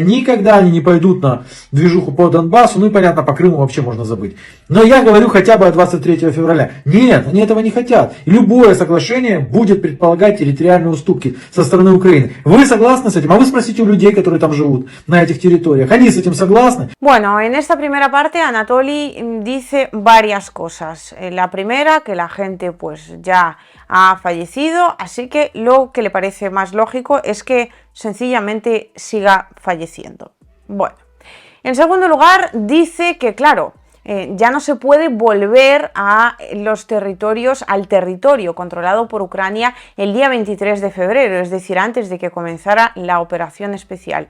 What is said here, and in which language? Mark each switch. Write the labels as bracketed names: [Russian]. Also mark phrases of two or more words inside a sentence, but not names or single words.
[Russian] Никогда они не пойдут на движуху по Донбассу, ну и понятно, по Крыму вообще можно забыть. Но я говорю хотя бы о 23 февраля. Нет, они этого не хотят. И любое соглашение будет предполагать территориальные уступки со стороны Украины. Вы согласны с этим? А вы спросите у людей, которые там живут, на этих территориях. Они с этим согласны? [Spanish] Bueno, en esta primera parte Anatoly dice varias cosas. La primera, que la gente pues ya ha fallecido, así que lo que le parece más lógico es que sencillamente siga falleciendo. Bueno, en segundo lugar dice que claro, ya no se puede volver a los territorios, al territorio controlado por Ucrania el día 23 de febrero, es decir, antes de que comenzara la operación especial.